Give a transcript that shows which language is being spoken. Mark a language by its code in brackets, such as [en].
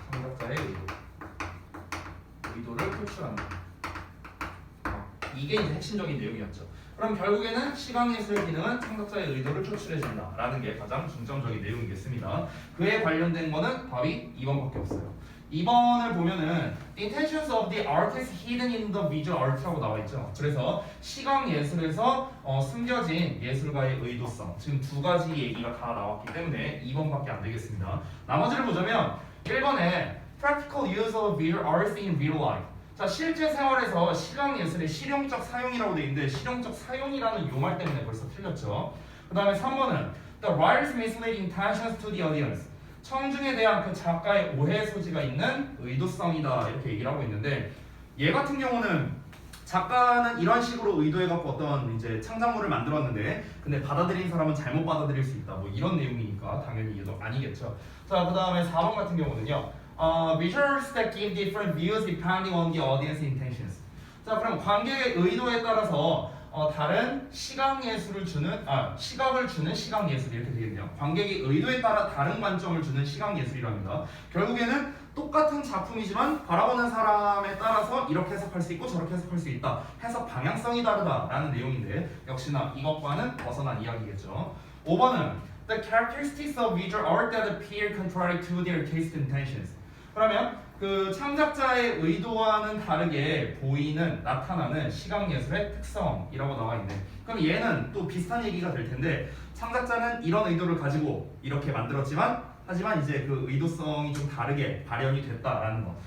[ko] 창작자의 의도를 표출한다. 이게 이제 핵심적인 내용이었죠. 그럼 결국에는 시각예술의 기능은 창작자의 의도를 표출해준다라는 게 가장 중점적인 내용이겠습니다. 그에 관련된 거는 답이 2번밖에 없어요. [en] 2번을 보면은 The intentions of the artist hidden in the visual art라고 [ko] 나와 있죠. 그래서 시각예술에서 숨겨진 예술가의 의도성 지금 두 가지 얘기가 다 나왔기 때문에 2번밖에 안 되겠습니다. 나머지를 보자면 1번에 [en] Practical use of visual arts in real life. [ko] 자, 실제 생활에서 시각예술의 실용적 사용이라고 돼 있는데 실용적 사용이라는 요말 때문에 벌써 틀렸죠. 그 다음에 3번은 [en] The writer's misleading intentions to the audience. [ko] 청중에 대한 그 작가의 오해 소지가 있는 의도성이다 이렇게 얘기를 하고 있는데 얘 같은 경우는 작가는 이런 식으로 의도해갖고 어떤 이제 창작물을 만들었는데 근데 받아들인 사람은 잘못 받아들일 수 있다 뭐 이런 내용이니까 당연히 얘도 아니겠죠. 자, 그 다음에 4번 같은 경우는요. [en] Visuals that give different views depending on the audience intentions. [ko] 자, 그럼 관객의 의도에 따라서 다른 시각을 주는 시각예술 이렇게 되겠네요. 관객의 의도에 따라 다른 관점을 주는 시각예술이랍니다. 결국에는 똑같은 작품이지만 바라보는 사람에 따라서 이렇게 해석할 수 있고 저렇게 해석할 수 있다. 해석 방향성이 다르다라는 내용인데 역시나 이것과는 벗어난 이야기겠죠. 5번은 [en] The characteristics of visual art that appear contrary to their taste intentions. [ko] 그러면 그 창작자의 의도와는 다르게 보이는 나타나는 시각예술의 특성이라고 나와 있네. 그럼 얘는 또 비슷한 얘기가 될 텐데 창작자는 이런 의도를 가지고 이렇게 만들었지만 하지만 이제 그 의도성이 좀 다르게 발현이 됐다라는 거.